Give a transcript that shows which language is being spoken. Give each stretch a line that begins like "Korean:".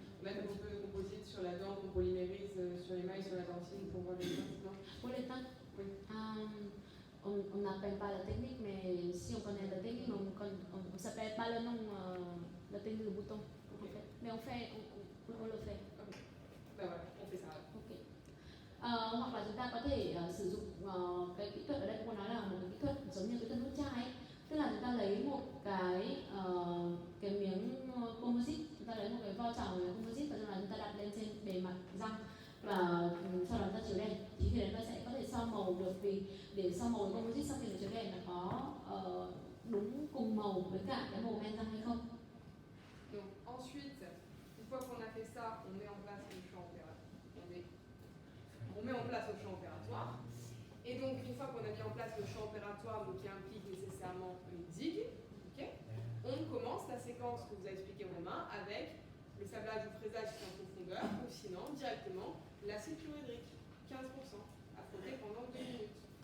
French: On met un petit peu de composite sur la dent qu'on polymérise sur l'émail, sur la dentine pour voir les teintes, non? Pour les teintes? Oui. On n'appelle pas la technique, mais si on connaît la technique, on s'appelle pas le nom, la technique de bouton. Okay. Mais on le fait. Okay. Ben voilà, on fait ça. Ok.
Vietnamese: Hoặc là chúng ta có thể sử dụng cái kỹ thuật ở đây, cô nói là một cái kỹ thuật giống như cái tân hút chai ấy. Tức là chúng ta lấy một cái miếng composite, chúng ta lấy một cái vo tròn của composite và chúng ta đặt lên trên bề mặt răng, và sau đó chúng ta chiếu đèn, thì khi đấy ta sẽ có thể so màu được, vì để so màu composite sau khi chiếu đèn là có đúng cùng màu với cả cái màu men răng hay không.
French: Donc ensuite, une fois qu'on a fait ça, on met en place le champ opératoire. On met en place le champ opératoire. Et donc une fois qu'on a mis en place le champ opératoire, donc qui implique nécessairement une digue, okay, on commence la séquence que vous a expliqué Romain avec le sablage ou fraisage en profondeur, ou sinon directement l'acide chlorhydrique, 15%, à frotter pendant 2 minutes.